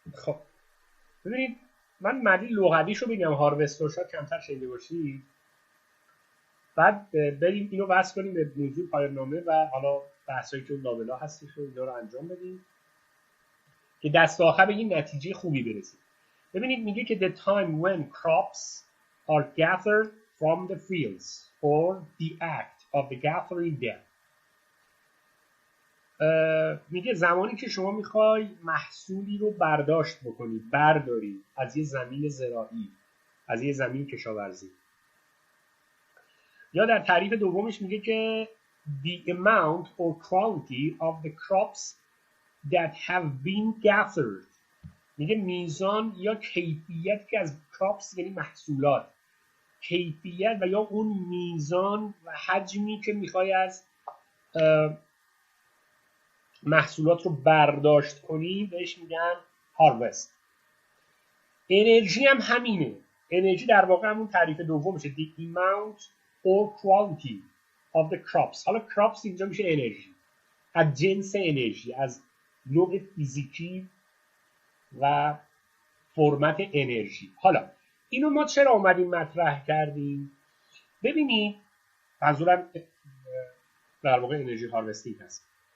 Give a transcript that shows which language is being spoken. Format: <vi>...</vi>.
<fa>خب ببینید من معنی لغویشو بگم، هاروست رو شاید کمتر شنیده باشید، بعد بریم اینو وصل کنیم به موضوع پایان‌نامه و حالا بحثایی که اون لابلا هستش رو اینا رو انجام بدیم که دست آخر به این نتیجه خوبی برسیم. ببینید میگه که</fa> <en>the time when crops are gathered from the fields or the act of the gathering them.</en> <fa>میگه زمانی که شما میخوای محصولی رو برداشت بکنی، برداری از یه زمین زراعی، از یه زمین کشاورزی. یا در تعریف دومش میگه که</fa> <en>the amount or quantity of the crops that have been gathered.</en> <fa>میگه میزان یا کیفیت که از crops یعنی محصولات، کیفیت و یا اون میزان و حجمی که میخوای از محصولات رو برداشت کنی بهش میگن هاروست. انرژی هم همینه. انرژی در واقع همون تعریف دومشه،</fa> <en>the amount or quality of the crops.</en> <fa>حالا crops اینجا میشه انرژی، از جنس انرژی، از نوع فیزیکی و فرمت انرژی. حالا اینو ما چرا اومدیم مطرح کردیم؟ ببینید منظورم در واقع انرژی هاروستینگ هست.</fa>